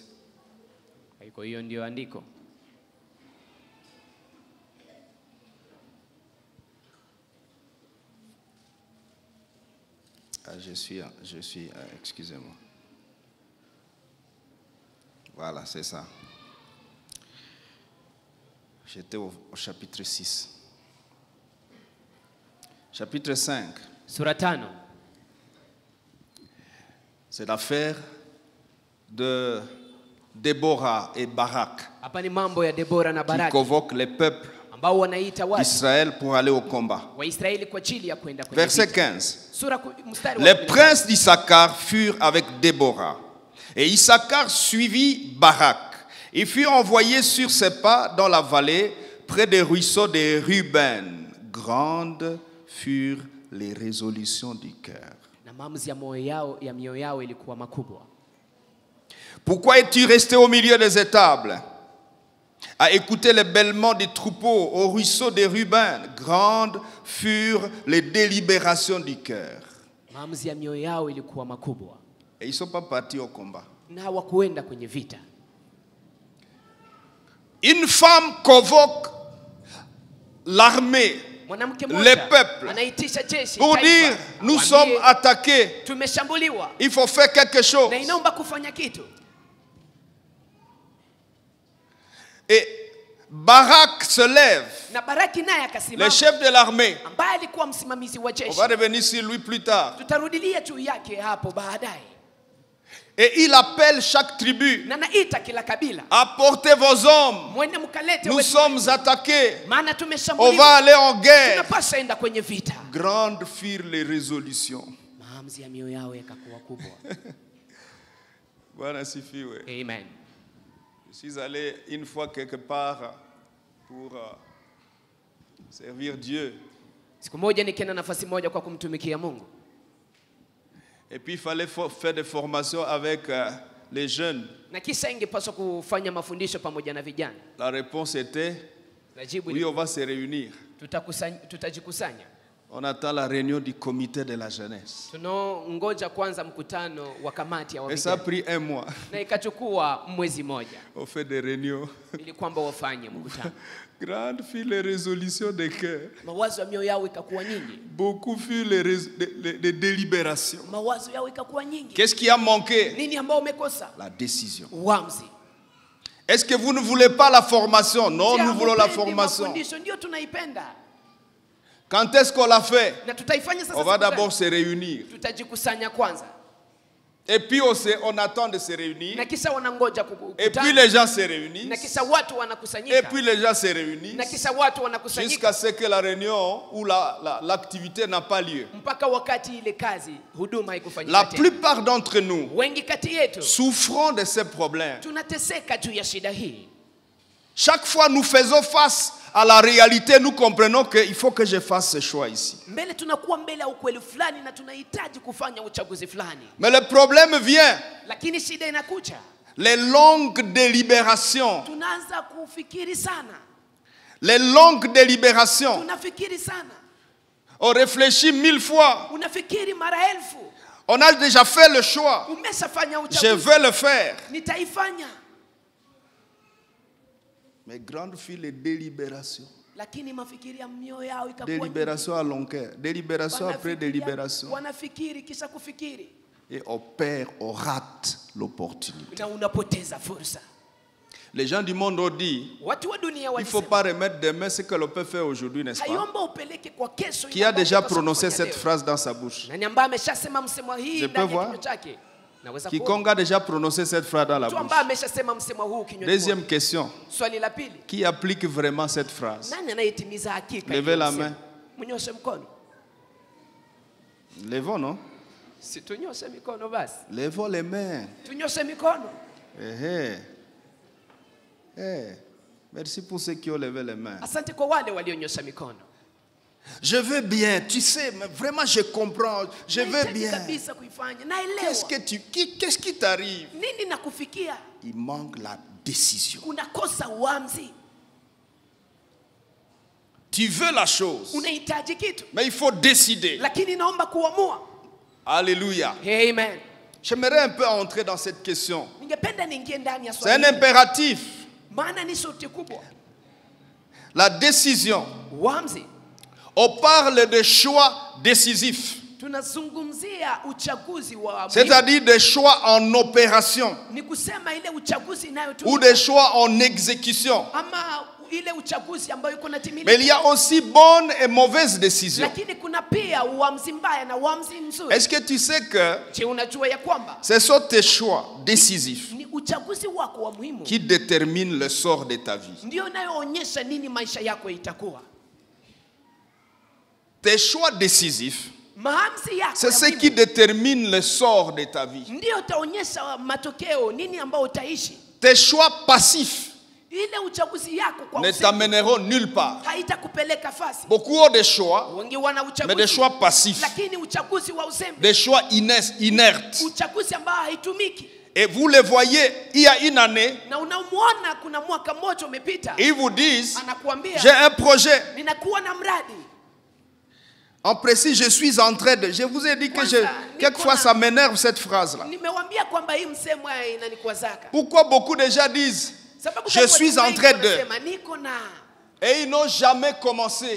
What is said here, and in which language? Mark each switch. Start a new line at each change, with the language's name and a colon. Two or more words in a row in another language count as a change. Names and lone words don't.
Swahili: Kwa hiyo ndio andiko.
French: Excusez-moi. Voilà, c'est ça. J'étais au chapitre 6. Chapitre 5,
Swahili: Sura 5
French: c'est l'affaire de Déborah et Barak
Swahili: hapa ni mambo ya Debora na
French: qui
Swahili: Baraki
French: convoquent les peuples
Swahili: ambao wanaita watu
French: d'Israël pour aller au combat.
Swahili: wa Israeli kwa ajili ya kwenda kwenye
French: Verset
Swahili: vita.
French: 15.
Swahili: Sura mstari wa
French: Les
Swahili: 15.
French: princes d'Issachar furent avec Déborah. Et Issachar suivit Barak. Il fut envoyé sur ses pas dans la vallée, près des ruisseaux des Ruben. Grandes furent les résolutions du cœur.
Swahili: Na maamuzi ya mioyo yao ilikuwa makubwa.
French: Pourquoi es-tu resté au milieu des étables, à écouter les bêlements des troupeaux au ruisseau des Ruben? Grandes furent les délibérations du cœur.
Swahili: Maamuzi ya mioyo yao ilikuwa makubwa.
French: Et ils ne sont pas partis au combat.
Swahili: Na hawakuenda kwenye vita.
French: Une femme convoque l'armée,
Swahili: Mwanamke
French: les
Swahili: mmoja
French: peuples,
Swahili: anaitisha jeshi
French: pour
Swahili: taifa,
French: dire nous
Swahili: awaambie,
French: sommes attaqués,
Swahili: tumeshambuliwa
French: il faut faire quelque chose.
Swahili: na inaomba kufanya kitu.
French: Et Barak se lève,
Swahili: Na Baraki naye
French: le
Swahili: akasimama,
French: chef de l'armée.
Swahili: ambaye alikuwa msimamizi wa
French: On
Swahili: jeshi.
French: va revenir sur lui plus tard.
Swahili: Tutarudilia juu yake hapo baadaye.
French: Et il appelle chaque tribu,
Swahili: Na naita kila kabila,
French: apportez vos hommes,
Swahili: mwende mkalete
French: nous
Swahili: wetu
French: sommes
Swahili: wetu,
French: attaqués,
Swahili: maana
French: on va
Swahili: tumeshambuliwa,
French: aller en guerre.
Swahili: tunapaswa enda kwenye vita.
French: Grandes furent les résolutions.
Swahili: Maamuzi ya mioyo yao yakakuwa kubwa.
French: Voilà, suffit, ouais. Amen. Je suis allé une fois quelque part pour servir Dieu.
Swahili: Siku moja nikienda nafasi moja kwa kumtumikia Mungu.
French: Et puis il fallait faire des formations avec les jeunes.
Swahili: Na kisha ingepaswa kufanya mafundisho pamoja na vijana.
French: La réponse était Oui, on va se réunir.
Swahili: Tutajikusanya.
French: On attend la réunion du comité de la jeunesse.
Swahili: Tunangoja kwanza mkutano wa kamati ya
French: Et ça a
Swahili: vijana.
French: pris un mois.
Swahili: Na ikachukua mwezi moja
French: On fait des réunions.
Swahili: ili kwamba wafanye mkutano.
French: Grande fut les résolutions de cœur.
Swahili: Mawazo ya mioyo yao ikakuwa nyingi.
French: Beaucoup fut les délibérations.
Swahili: Mawazo yao ikakuwa nyingi.
French: Qu'est-ce qui a manqué?
Swahili: Nini ambao umekosa?
French: La décision.
Swahili: Uamuzi.
French: Est-ce que vous ne voulez pas la formation? Non, nous voulons la formation.
Swahili: Mafundisho ndio tunaipenda.
French: Quand est-ce qu'on l'a fait?
Swahili: Na tutaifanya sasa.
French: On va d'abord se réunir.
Swahili: Tutajikusanya kwanza.
French: Et puis on attend de se réunir.
Swahili: Na kisha wanangoja kukutana.
French: Et puis les gens se réunissent.
Swahili: Na kisha watu wanakusanyika.
French: Et puis les gens se réunissent.
Swahili: Na kisha watu wanakusanyika.
French: Jusqu'à ce que la réunion ou l'activité n'a pas lieu.
Swahili: Mpaka wakati ile kazi huduma haikufanyika
French: La
Swahili: tena.
French: plupart d'entre nous
Swahili: Wengi kati yetu
French: souffrons de ces problèmes.
Swahili: tunateseka juu ya shida hii.
French: Chaque fois nous faisons face à la réalité, nous comprenons qu'il faut que je fasse ce choix ici.
Swahili: Mbele tunakuwa mbele ya ukweli fulani na tunahitaji kufanya uchaguzi fulani.
French: Mais le problème vient.
Swahili: Lakini shida inakuja.
French: Les longues délibérations.
Swahili: Tunaanza kufikiri sana.
French: Les longues délibérations.
Swahili: Tunafikiri sana.
French: On réfléchit 1000 fois.
Swahili: Unafikiri mara elfu.
French: On a déjà fait le choix.
Swahili: Umeshafanya uchaguzi.
French: Je vais le faire.
Swahili: Nitaifanya.
French: Mais grande fut les délibérations.
Swahili: Lakini mafikiri ya mioyo yao ikakuwa.
French: Délibération à long cœur. Délibération après délibération.
Swahili: Wanafikiri kisha kufikiri.
French: Et on perd, on rate l'opportunité.
Swahili: Na unapoteza fursa.
French: Les gens du monde ont dit,
Swahili: Watu wa dunia
French: il ne faut pas remettre demain ce que l'on peut faire aujourd'hui, n'est-ce pas?
Swahili: hayomba upeleke kwa kesho.
French: Qui a déjà prononcé cette phrase dans sa bouche?
Swahili: Nani ambaye ameshasema msemo hii ndani ya kinywa chake? Naweza kuona.
French: Quiconque a déjà prononcé cette phrase dans la
Swahili: Mtu
French: bouche.
Swahili: ambaye ameshasema msemo huu kinywani.
French: Deuxième question.
Swahili: Swali la pili.
French: Qui applique vraiment cette phrase?
Swahili: Nani anayetimiza hakika?
French: Levez la main.
Swahili: Mnyoshe mkono.
French: Levons, non?
Swahili: Si tunyoshe mikono basi.
French: Levons les mains.
Swahili: Tunyoshe mikono.
French: Merci pour ceux qui ont levé les mains.
Swahili: Asante kwa wale walionyosha mikono.
French: Je veux bien, tu sais, mais vraiment je comprends, je veux bien.
Swahili: Kabisa kuifanya. Naelewa.
French: Qu'est-ce qui t'arrive?
Swahili: Nini nakufikia?
French: Il manque la décision.
Swahili: Unakosa uamuzi.
French: Tu veux la chose,
Swahili: Unahitaji kitu.
French: mais il faut décider.
Swahili: Lakini naomba kuamua. Alléluia. Amen.
French: J'aimerais un peu entrer dans cette question.
Swahili: Ningependa niingie ndani ya
French: C'est
Swahili: swali.
French: un impératif.
Swahili: Maana ni sauti kubwa.
French: La décision.
Swahili: Uamuzi.
French: On parle de choix décisifs.
Swahili: Tunazungumzia uchaguzi wa
French: C'est-à-dire des choix en opération.
Swahili: Ni kusema ile uchaguzi inayotumika.
French: Ou des choix en exécution.
Swahili: Ama ile uchaguzi ambayo iko natimilika.
French: Mais il y a aussi bonnes et mauvaises décisions.
Swahili: Lakini kuna pia uamuzi mbaya na uamuzi mzuri.
French: Est-ce que tu sais que
Swahili: Je unajua ya kwamba
French: ce sont tes choix décisifs
Swahili: ni uchaguzi wako wa muhimu
French: qui déterminent le sort de ta vie?
Swahili: ndio inayoonyesha nini maisha yako itakuwa.
French: Tes choix décisifs,
Swahili: Maamuzi yako
French: c'est ce qui détermine le sort de ta vie.
Swahili: ndio itaonyesha matokeo nini ambao utaishi.
French: Tes choix passifs
Swahili: Ile uchaguzi yako kwa
French: ne t'amèneront nulle part.
Swahili: haitakupeleka fasi.
French: Beaucoup ont des choix,
Swahili: Wengi wana
French: mais
Swahili: uchaguzi
French: des choix passifs,
Swahili: lakini uchaguzi wa uzembe.
French: des choix inertes.
Swahili: Uchaguzi ambao haitumiki.
French: Et vous le voyez, il y a une année,
Swahili: Na unamuona kuna mwaka mmoja umepita.
French: ils vous disent,
Swahili: Anakuambia
French: j'ai un projet.
Swahili: ninakuwa na mradi.
French: En précis, je suis en train de... Je vous ai dit que quelquefois ça m'énerve cette phrase-là.
Swahili: Nimewambia kwamba hii msemo inanikwazaka.
French: Pourquoi beaucoup de gens disent, je suis en train de... Et ils n'ont jamais commencé.